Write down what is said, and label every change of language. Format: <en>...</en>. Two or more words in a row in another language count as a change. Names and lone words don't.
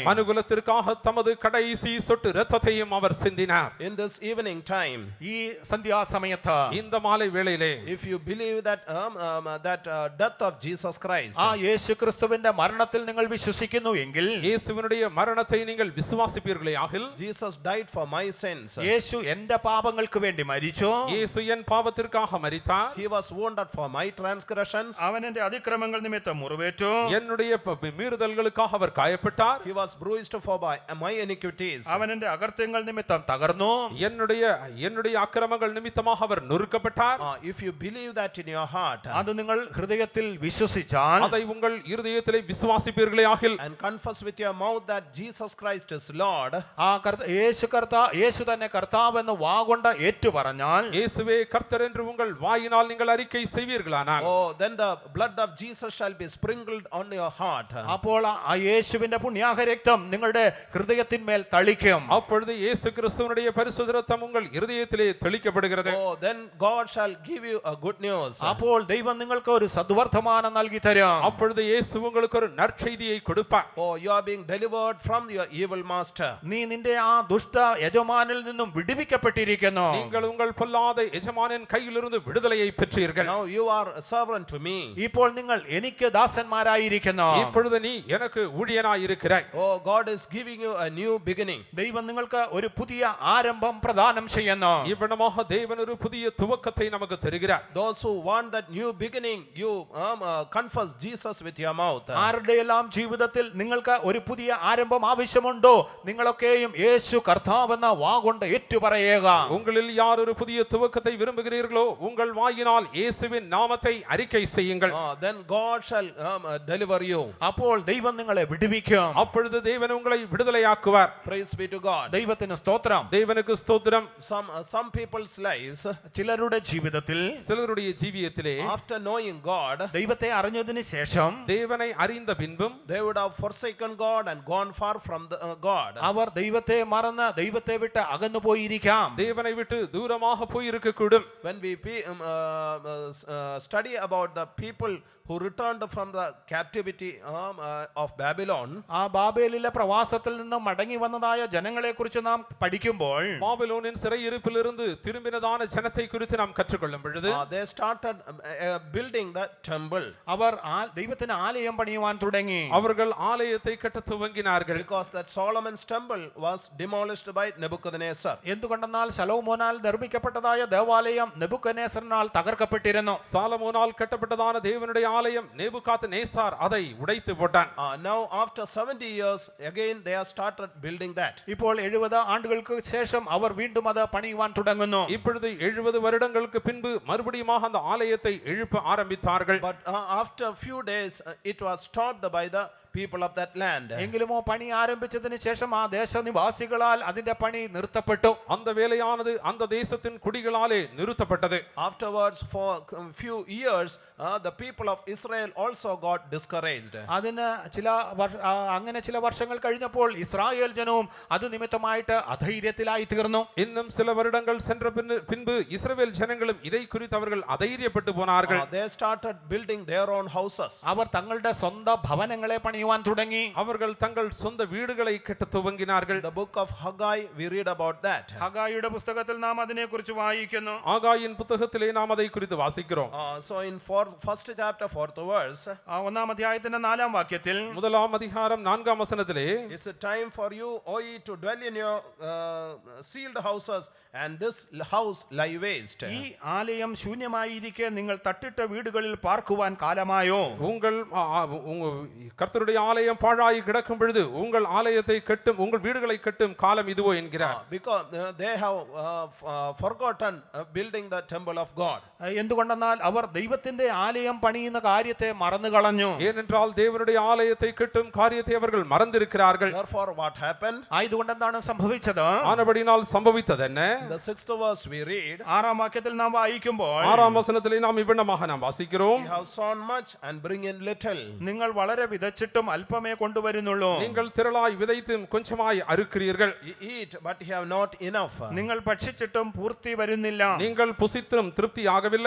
<ta>மனுகுலத்திற்காக தமது கடைசி சொட்டு இரத்தத்தையும் அவர் சிந்தினார்.</ta> <en>In this evening time,</en> <ml>ഈ സന്ധ്യാസമയത്ത്</ml> <ta>இந்த மாலை வேளையிலே</ta> <en>if you believe that death of Jesus Christ,</en> <ml>ആ യേശു ക്രിസ്തുവിന്റെ മരണത്തിൽ നിങ്ങൾ വിശ്വസിക്കുന്നു എങ്കിൽ,</ml> <ta>இயேசுவினுடைய மரணத்தை நீங்கள் விசுவாசிப்பீர்களே ஆகில்,</ta> <en>Jesus died for my sins.</en> <ml>യേശു എന്റെ പാപങ്ങൾക്ക് വേണ്ടി മരിച്ചു.</ml> <ta>இயேசு என் பாவத்திற்காக மரித்தார்.</ta> <en>He was wounded for my transgressions.</en> <ml>അവൻ എന്റെ അതിക്രമങ്ങൾ നിമിത്തം മുറിവേറ്റു.</ml> <ta>என்னுடைய மீறுதல்களுக்காக அவர் காயப்பட்டார்.</ta> <en>He was bruised for my iniquities.</en> <ml>അവൻ എന്റെ അകൃത്യങ്ങൾ നിമിത്തം തകർന്നു.</ml> <ta>என்னுடைய அக்கிரமங்கள் நிமித்தமாக அவர் நொறுக்கப்பட்டார்.</ta> <en>If you believe that in your heart,</en> <ml>അത് നിങ്ങൾ ഹൃദയത്തിൽ വിശ്വസിച്ചാൽ,</ml> <ta>அதை உங்கள் இருதயத்திலே விசுவாசிப்பீர்களே ஆகில்,</ta> <en>and confess with your mouth that Jesus Christ is Lord,</en> <ml>ആ യേശു തന്നെ കർത്താവെന്ന് വാഗൊണ്ട് ഏറ്റു പറഞ്ഞാൽ,</ml> <ta>இயேசுவே கர்த்தர் என்று உங்கள் வாயினால் நீங்கள் அறிக்கை செய்வீர்களானால்,</ta> <en>then the blood of Jesus shall be sprinkled on your heart.</en> <ml>അപ്പോൾ ആ യേശുവിന്റെ പുണ്യാഹരക്തം നിങ്ങളുടെ ഹൃദയത്തിന്മേൽ തളിക്കും.</ml> <ta>அப்பொழுது இயேசு கிறிஸ்துவினுடைய பரிசுத்த இரத்தம் உங்கள் இருதயத்திலே தெளிக்கப்படுகிறது.</ta> <en>Then God shall give you a good news.</en> <ml>അപ്പോൾ ദൈവം നിങ്ങൾക്ക് ഒരു സദ്വർത്തമാനം നൽകി തരും.</ml> <ta>அப்பொழுது இயேசு உங்களுக்கு ஒரு நற்செய்தியை கொடுப்பார்.</ta> <en>You are being delivered from your evil master.</en> <ml>നീ നിന്റെ ആ ദുഷ്ട യജമാനിൽ നിന്നും വിടുവിക്കപ്പെട്ടിരിക്കുന്നു.</ml> <ta>நீங்கள் உங்கள் பொல்லாத எஜமானின் கையிலிருந்து விடுதலையை பெற்றீர்கள்.</ta> <en>Now you are a servant to me.</en> <ml>ഇപ്പോൾ നിങ്ങൾ എനിക്ക് ദാസന്മാരായിരിക്കുന്നു.</ml> <ta>இப்பொழுது நீ எனக்கு ஊழியனாய் இருக்கிறாய்.</ta> <en>God is giving you a new beginning.</en> <ml>ദൈവം നിങ്ങൾക്ക് ഒരു പുതിയ ആരംഭം പ്രദാനം ചെയ്യുന്നു.</ml> <ta>இவ்விடமாக தேவன் ஒரு புதிய துவக்கத்தை நமக்கு தருகிறார்.</ta> <en>Those who want that new beginning, you confess Jesus with your mouth.</en> <ml>ആരുടെയെല്ലാം ജീവിതത്തിൽ നിങ്ങൾക്ക് ഒരു പുതിയ ആരംഭം ആവശ്യമുണ്ടോ, നിങ്ങളൊക്കെയും യേശു കർത്താവെന്ന വാഗൊണ്ട് ഏറ്റുപറയുക.</ml> <ta>உங்களில் யார் ஒரு புதிய துவக்கத்தை விரும்புகிறீர்களோ உங்கள் வாயினால் இயேசுவின் நாமத்தை அறிக்கை செய்யுங்கள்.</ta> <en>Then God shall deliver you.</en> <ml>അപ്പോൾ ദൈവം നിങ്ങളെ വിടുവിക്കും.</ml> <ta>அப்பொழுது தேவன் உங்களை விடுதலையாக்குவார்.</ta> <en>Praise be to God.</en> <ml>ദൈവത്തിന് സ്തോത്രം.</ml> <ta>தேவனுக்கு ஸ்தோத்திரம்.</ta> <en>Some people's lives,</en> <ml>ചിലരുടെ ജീവിതത്തിൽ</ml> <ta>சிலருடைய ஜீவியத்திலே</ta> <en>after knowing God,</en> <ml>ദൈവത്തെ അറിഞ്ഞതിന് ശേഷം</ml> <ta>தேவனை அறிந்த பின்பும்</ta> <en>they would have forsaken God and gone far from God.</en> <ml>അവർ ദൈവത്തെ മറന്ന് ദൈവത്തെ വിട്ട് അകന്നു പോയിരിക്കാം.</ml> <ta>தேவனை விட்டு தூரமாக போய் இருக்கக்கூடும்.</ta> <en>When we study about the people who returned from the captivity of Babylon,</en> <ml>ആ ബാബേലിലെ പ്രവാസത്തിൽ നിന്ന് മടങ്ങി വന്നതായ ജനങ്ങളെ കുറിച്ച് നാം പഠിക്കുമ്പോൾ</ml> <ta>பாபிலோனின் சிறையிருப்பிலிருந்து திரும்பினதான ஜனத்தை குறித்து நாம் கற்றுக்கொள்ளும் பொழுது</ta> <en>they started building the temple.</en> <ml>അവർ ദൈവത്തിന് ആലയം പണിയുവാൻ തുടങ്ങി.</ml> <ta>அவர்கள் ஆலயத்தை கட்ட துவங்கினார்கள்.</ta> <en>Because that Solomon's temple was demolished by Nebuchadnezzar.</en> <ml>എന്തുകൊണ്ടെന്നാൽ ശലോമോനാൽ നിർമ്മിക്കപ്പെട്ടതായ ദേവാലയം നെബൂഖദ്നേസറിനാൽ തകർക്കപ്പെട്ടിരുന്നു.</ml> <ta>சாலமோனால் கட்டப்பட்டதான தேவனுடைய ஆலயம் நேபுகாத்நேசார் அதை உடைத்து போட்டான்.</ta> <en>Now after 70 years again they have started building that.</en> <ml>ഇപ്പോൾ 70 ആണ്ടുകൾക്ക് ശേഷം അവർ വീണ്ടും അത് പണിയുവാൻ തുടങ്ങുന്നു.</ml> <ta>இப்பொழுது 70 வருடங்களுக்கு பின்பு மறுபடியுமாக அந்த ஆலயத்தை எழுப்ப ஆரம்பித்தார்கள்.</ta> <en>But after few days it was stopped by the people of that land.</en> <ml>എങ്കിലുമോ പണി ആരംഭിച്ചതിന് ശേഷം ആ ദേശനിവാസികളാൽ അതിന്റെ പണി നിർത്തപ്പെട്ടു.</ml> <ta>அந்த வேலையானது அந்த தேசத்தின் குடிகளாலே நிறுத்தப்பட்டது.</ta> <en>Afterwards for few years the people of Israel also got discouraged.</en> <ml>അതിന് അങ്ങനെ ചില വർഷങ്ങൾ കഴിഞ്ഞപ്പോൾ ഇസ്രായേൽ ജനവും അത് നിമിത്തമായിട്ട് അധൈര്യത്തിലായി തീർന്നു.</ml> <ta>இன்னும் சில வருடங்கள் சென்ற பின்பு இஸ்ரவேல் ஜனங்களும் இதை குறித்து அவர்கள் அதைரியப்பட்டு போனார்கள்.</ta> <en>They started building their own houses.</en> <ml>അവർ തങ്ങളുടെ സ്വന്തം ഭവനങ്ങളെ പണിയുവാൻ തുടങ്ങി.</ml> <ta>அவர்கள் தங்கள் சொந்த வீடுகளை கட்ட துவங்கினார்கள்.</ta> <en>The book of Haggai we read about that.</en> <ml>ഹഗായിയുടെ പുസ്തകത്തിൽ നാം അതിനെക്കുറിച്ച് വായിക്കുന്നു.</ml> <ta>ஆகாயின் புத்தகத்திலே நாம் அதை குறித்து வாசிக்கிறோம்.</ta> <en>So in first chapter 4th verse,</en> <ml>ഒന്നാം അധ്യായത്തിന്റെ 4-ാം വാക്യത്തിൽ</ml> <ta>முதலாம் அதிகாரம் 4ஆம் வசனத்திலே</ta> <en>it's a time for you, O ye, to dwell in your sealed houses, and this house lie waste.</en> <ml>ഈ ആലയം ശൂന്യമായിരിക്കെ നിങ്ങൾ തട്ടിട്ട വീടുകളിൽ പാർക്കുവാൻ കാലമായോ?</ml> <ta>உங்கள் கர்த்தருடைய ஆலயம் பாழாய் கிடக்கும் பொழுது உங்கள் ஆலயத்தை கட்டும் உங்கள் வீடுகளை கட்டும் காலம் இதுவோ என்கிறார்.</ta> <en>Because they have forgotten building the temple of God.</en> <ml>എന്തുകൊണ്ടെന്നാൽ അവർ ദൈവത്തിന്റെ ആലയം പണിയുന്ന കാര്യത്തെ മറന്നു കളഞ്ഞു.</ml> <ta>ஏனென்றால் தேவனுடைய ஆலயத்தை கட்டும் காரியத்தை அவர்கள் மறந்திருக்கிறார்கள்.</ta> <en>Therefore what happened?</en> <ml>ആയതുകൊണ്ട് എന്താണ് സംഭവിച്ചത്?</ml> <ta>ஆனபடினால் சம்பவித்தது என்ன?</ta> <en>The 6th verse we read,</en> <ml>6-ാം വാക്യത്തിൽ നാം വായിക്കുമ്പോൾ</ml> <ta>6ஆம் வசனத்திலே நாம் இவ்விதமாக நாம் வாசிக்கிறோம்.</ta> <en>"You have sown much and bring in little."</en> <ml>നിങ്ങൾ വളരെ വിതച്ചിട്ടും അല്പമേ കൊണ്ടുവരുന്നുള്ളൂ.</ml> <ta>நீங்கள் திரளாய் விதைத்தும் கொஞ்சமாய் அறுக்கிறீர்கள்.</ta> <en>You eat but you have not enough.</en> <ml>നിങ്ങൾ ഭക്ഷിച്ചിട്ടും പൂർത്തി വരുന്നില്ല.</ml> <ta>நீங்கள் புசித்தும் திருப்தி ஆகவில்லை.</ta>